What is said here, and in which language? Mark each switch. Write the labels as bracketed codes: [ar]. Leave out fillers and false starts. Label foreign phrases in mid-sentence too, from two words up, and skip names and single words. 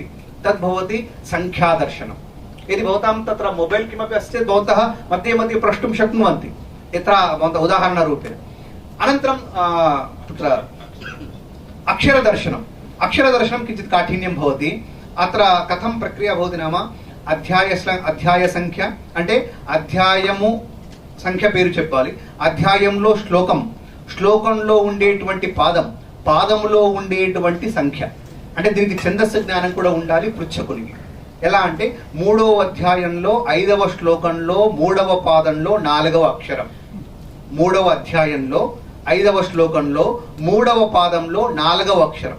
[sa] तद् भवति संख्यादर्शनम्। यदि भवतां तत्र मोबैल् किमपि अस्ति चेत् भवन्तः मध्ये मध्ये प्रष्टुं शक्नुवन्ति, यत्र भवन्तः उदाहरणरूपेण। अनन्तरं तत्र अक्षरदर्शनम्। अक्षरदर्शनं किञ्चित् काठिन्यं भवति। अत्र कथं प्रक्रिया भवति नाम, [te] అధ్యాయ సంఖ్య అంటే అధ్యాయము సంఖ్య పేరు చెప్పాలి, అధ్యాయంలో శ్లోకం, శ్లోకంలో ఉండేటువంటి పాదం, పాదములో ఉండేటువంటి సంఖ్య, అంటే దీనికి ఛందస్సు జ్ఞానం కూడా ఉండాలి పృచ్ఛకునికి. ఎలా అంటే 3వ అధ్యాయంలో 5వ శ్లోకంలో 3వ పాదంలో 4వ అక్షరం, 3వ అధ్యాయంలో 5వ శ్లోకంలో 3వ పాదంలో 4వ అక్షరం.